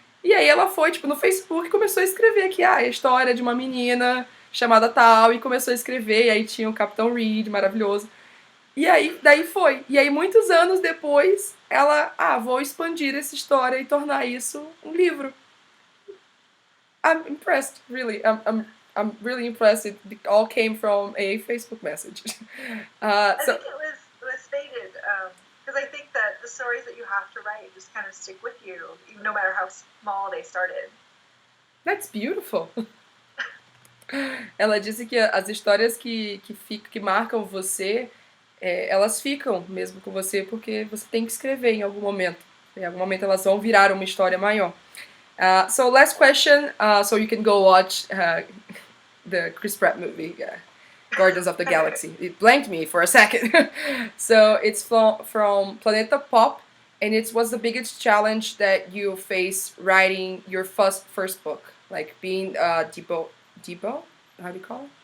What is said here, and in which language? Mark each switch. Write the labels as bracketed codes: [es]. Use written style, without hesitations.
[pt] E aí ela foi, tipo, no Facebook e começou a escrever aqui, a história de uma menina chamada tal, e começou a escrever, e aí tinha o Capitão Reed, maravilhoso. E aí, daí foi. E aí, muitos anos depois, ela, vou expandir essa história e tornar isso um livro. [en] I'm impressed, really. I'm really impressed. It all came from a Facebook message. I think it was stated, because I think that the stories that you have to write just kind of stick with you, no matter how small they started. That's beautiful. [pt] Ela disse que as histórias que marcam você, elas ficam mesmo com você, porque você tem que escrever em algum momento. Em algum momento elas vão virar uma história maior. [en] So last question, so you can go watch the Chris Pratt movie, Guardians of the Galaxy. It blanked me for a second. So it's from Planeta Pop, and it was the biggest challenge that you faced writing your first book, like being debut, how do you call it?